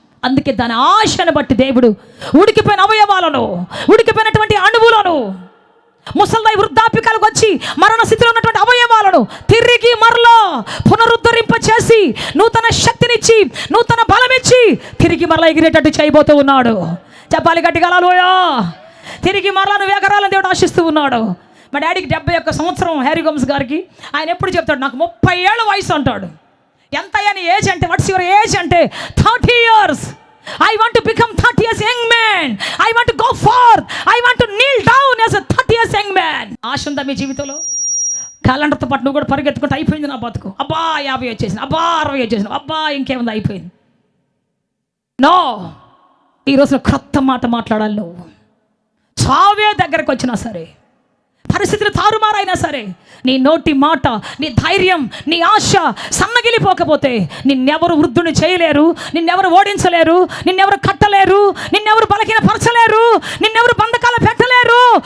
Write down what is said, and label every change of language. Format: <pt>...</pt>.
<te>అందుకే దాని ఆశను బట్టి దేవుడు ఉడికిపోయిన అవయవాలను, ఉడికిపోయినటువంటి అణువులను, ముసల్దై వృద్ధాప్యకాలకు వచ్చి మరణ స్థితిలో ఉన్నటువంటి అవయవాలను తిరిగి మరలా పునరుద్ధరింప చేసి, నూతన శక్తినిచ్చి, నూతన బలమిచ్చి తిరిగి మరలా ఎగిరేటట్టు చేయబోతూ ఉన్నాడు. చెప్పాలి గట్టిగా హల్లెలూయా. తిరిగి మరలా నువ్వు ఎగరాలని దేవుడు ఆశిస్తూ ఉన్నాడు. మా డాడీకి 71 సంవత్సరం, హ్యారీ గోమ్స్ గారికి. ఆయన ఎప్పుడు చెప్తాడు, నాకు 30 ఏళ్ళ వయసు అంటాడు. ఎంత అని ఏజ్ అంటే,</te> <en>what's your age</en> <te>అంటే</te> <en>30 years. I want to become 30 years young man. I want to go forth. I want to kneel down as a 30 years young man.</en> <te>ఆశ ఉందా మీ జీవితంలో? క్యాలెండర్తో పాటు నువ్వు కూడా పరిగెత్తుకుంటే అయిపోయింది నా బతుకు, అబ్బా 50 వచ్చేసింది, అబ్బా 60 వచ్చేసింది, అబ్బా ఇంకేముంది అయిపోయింది. నో, ఈరోజు క్రొత్త మాట మాట్లాడాలి. నువ్వు చావే దగ్గరకు వచ్చినా సరే, పరిస్థితులు తారుమారైనా సరే, నీ నోటి మాట, నీ ధైర్యం, నీ ఆశ సన్నగిలిపోకపోతే నిన్నెవరు వృద్ధుని చేయలేరు, నిన్నెవరు ఓడించలేరు, నిన్నెవరు కట్టలేరు, నిన్నెవరు బలహీనపరచలేరు, నిన్నెవరు బంధకాలు పెట్టలేరు.</te>